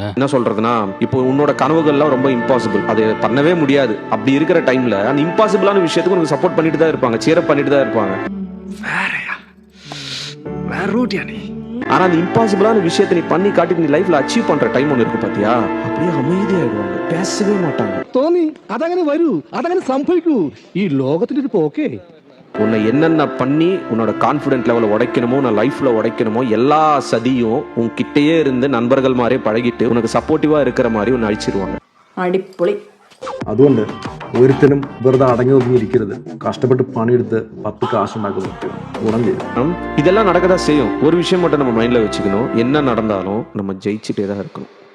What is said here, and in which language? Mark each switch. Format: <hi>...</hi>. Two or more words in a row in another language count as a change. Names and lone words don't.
<ta>என்ன சொல்றதுன்னா, இப்போ உன்னோட கனவுகள்லாம் ரொம்ப இம்பாசிபிள், அது பண்ணவே முடியாது. அப்படி இருக்கிற டைம்ல அந்த இம்பாசிபிளான விஷயத்துக்கு உனக்கு சப்போர்ட் பண்ணிட்டு தான் இருப்பாங்க, சேரப் பண்ணிட்டு தான் இருப்பாங்க. ஆனா அந்த இம்பாசிபிளான விஷயத்தை நீ பண்ணி காட்டி நீ லைஃப்ல அச்சீவ் பண்ற டைம் ஒன்று இருக்கு பாத்தியா, அப்படியே அமைதியாயிடுவாங்க, பேசவே மாட்டாங்க.</ta> <ml>തോന്നി അതങ്ങനെ വരൂ, അതങ്ങനെ സംഭവിക്കൂ. ഈ ലോകത്തിന്റെ ഒരു പോക്കേ. உன்னை என்னென்ன பண்ணி உன்னோட கான்ஃபிடென்ட் லெவலை உடைக்கணுமோ, உன்னை லைஃப்ல உடைக்கணுமோ எல்லா சதியும் உன்கிட்டயே இருந்து நண்பர்கள் மாதிரியே பழகிட்டு உனக்கு சப்போர்ட்டிவா இருக்கிற மாதிரி உன்னை அழிச்சிருவாங்க. അടിപൊളി. അതുകൊണ്ട് ഒരുത്തനും വെറുതെ അടങ്ങി ഒതുങ്ങിയിരിക്കരുത്. കഷ്ടപ്പെട്ട് പണിയെടുത്ത് 10 കാശുണ്ടാക്കുന്നു, ഗുണം ചെയ്യും.</ml> <ta>இதெல்லாம் நடக்கதான் செய்யும். ஒரு விஷயம் மட்டும் நம்ம மைண்ட்ல வச்சுக்கணும், என்ன நடந்தாலும் நம்ம ஜெயிச்சுட்டே தான் இருக்கணும்.</ta>